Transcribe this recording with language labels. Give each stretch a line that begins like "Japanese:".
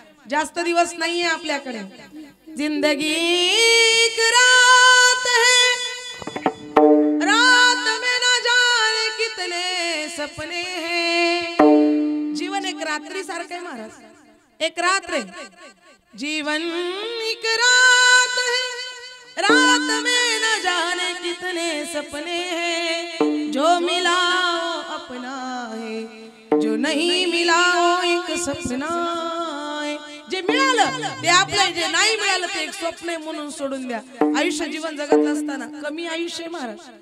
Marathi: जास्त दिवस नाहीये आपल्याकडे.
Hindi: जिंदगी एक रात है, रात में न जाने कितने सपने हैं.
Marathi: जीवन एक रात्री सारखं आहे महाराज. एक रात्र आहे.
Hindi: जीवन एक रात है, रात में न जाने कितने सपने हैं. जो मिला वो अपना है, जो नहीं मिला वो एक सपना है.
Marathi: जे मिळालं ते आपलं, जे नाही मिळालं ते एक स्वप्न आहे म्हणून सोडून द्या. आयुष्य जीवन जगत असताना कमी आयुष्य महाराज.